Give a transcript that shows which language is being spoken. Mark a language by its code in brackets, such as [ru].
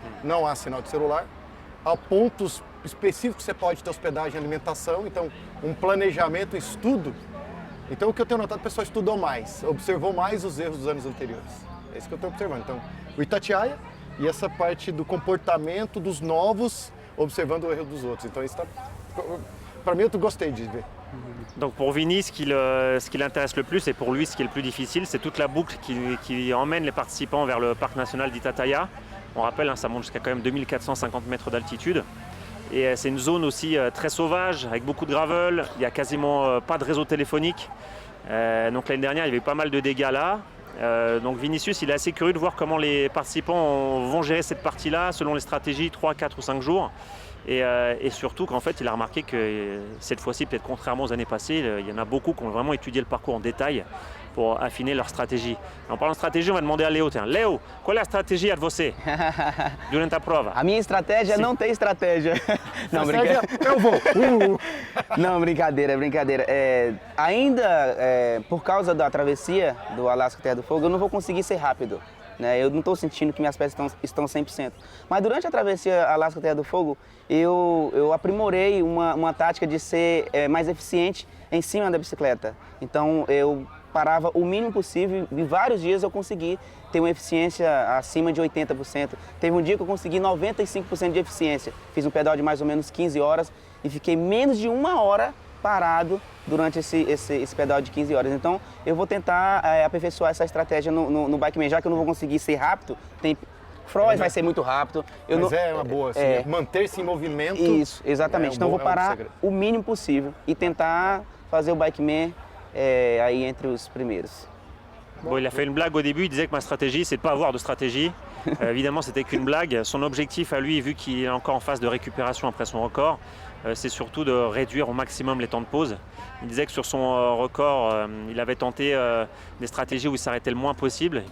[pt] Não há sinal de celular, há pontos específicos que você pode ter hospedagem e alimentação, então um planejamento, estudo. Então o que eu tenho notado, o pessoal estudou mais, observou mais os erros dos anos anteriores. É isso que eu estou observando. Então, o Itatiaia e essa parte do comportamento dos novos, observando o erro dos outros. Então, isso para mim, eu gostei de ver. [fr] Donc pour Vinny, ce qui l'intéresse le plus et pour lui ce qui est le plus difficile, c'est toute la boucle qui emmène les participants vers le parc national d'Itatiaia. On rappelle, ça monte jusqu'à quand même 2450 mètres d'altitude. Et c'est une zone aussi très sauvage, avec beaucoup de gravel, il n'y a quasiment pas de réseau téléphonique. Donc l'année dernière, il y avait eu pas mal de dégâts là. Donc Vinicius, il est assez curieux de voir comment les participants vont gérer cette partie-là selon les stratégies 3, 4 ou 5 jours. Et surtout qu'en fait, il a remarqué que cette fois-ci, peut-être contrairement aux années passées, il y en a beaucoup qui ont vraiment étudié le parcours en détail pour affiner leur stratégie. En parlant de stratégie, on va demander à Léo. Tiens, Léo, [pt] qual é a stratégia de você durante a prova? A minha estratégia não tem estratégia. Não, brincadeira. Eu vou. Não, brincadeira. Ainda por causa da travessia do Alasca Terra do Fogo, eu não vou conseguir ser rápido. Né? Eu não estou sentindo que minhas pernas estão 100%. Mas durante a travessia Alasca Terra do Fogo, eu aprimorei uma tática de ser mais eficiente em cima da bicicleta. Então eu parava o mínimo possível e vários dias eu consegui ter uma eficiência acima de 80%. Teve um dia que eu consegui 95% de eficiência. Fiz um pedal de mais ou menos 15 horas e fiquei menos de 1 hora parado durante esse pedal de 15 horas. Então eu vou tentar aperfeiçoar essa estratégia no Bikeman, já que eu não vou conseguir ser rápido. Frois vai ser muito rápido. Mas é uma boa, assim, manter-se em movimento. Isso, exatamente. Então eu vou parar o mínimo possível e tentar fazer o Bikeman aí entre os primeiros. [fr] Bon, il a fait une blague au début, il disait que ma stratégie, c'est de ne pas avoir de stratégie. Évidemment, c'était qu'une blague. Son objectif à lui, vu qu'il est encore en phase de récupération après son record, c'est surtout de réduire au maximum les temps de pause. Il disait que sur son record, il avait tenté des stratégies où il s'arrêtait le moins possible.